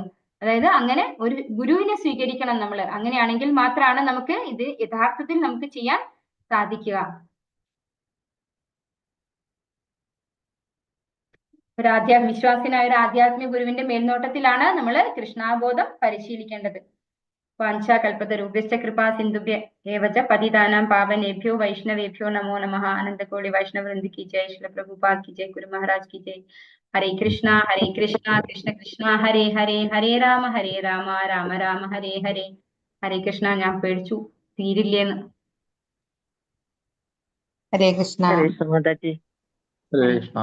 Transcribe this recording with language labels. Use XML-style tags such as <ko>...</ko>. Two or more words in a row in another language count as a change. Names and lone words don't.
<ml>അതായത് അങ്ങനെ ഒരു ഗുരുവിനെ സ്വീകരിക്കണം നമ്മൾ. അങ്ങനെയാണെങ്കിൽ മാത്രമാണ് നമുക്ക് ഇത് യഥാർത്ഥത്തിൽ നമുക്ക് ചെയ്യാൻ സാധിക്കുക. വിശ്വാസിനായ ഒരു ആധ്യാത്മിക ഗുരുവിന്റെ മേൽനോട്ടത്തിലാണ് നമ്മൾ കൃഷ്ണാബോധം പരിശീലിക്കേണ്ടത്.</ml> <sa>വാഞ്ചാകൽപതരുഭ്യശ്ച കൃപാ സിന്ധുഭ്യ ഏവ ച പതിതാനാം പാവനേഭ്യോ വൈഷ്ണവേഭ്യോ നമോ നമഃ. അനന്തകോടി വൈഷ്ണവവൃന്ദ</sa> <hi>की जय, श्रील प्रभुपाद की जय, गुरु महाराज की जय.</hi> <sa>हरे कृष्णा कृष्ण कृष्णा हरे हरे, हरे राम राम राम हरे हरे.</sa> <ml>ഹരേ കൃഷ്ണ. ഞാൻ പേടിച്ചു തീരില്ലേന്ന്. ഹരേ കൃഷ്ണ. ഹരേ കൃഷ്ണ മാതാജി. ഹരേ കൃഷ്ണ.</ml>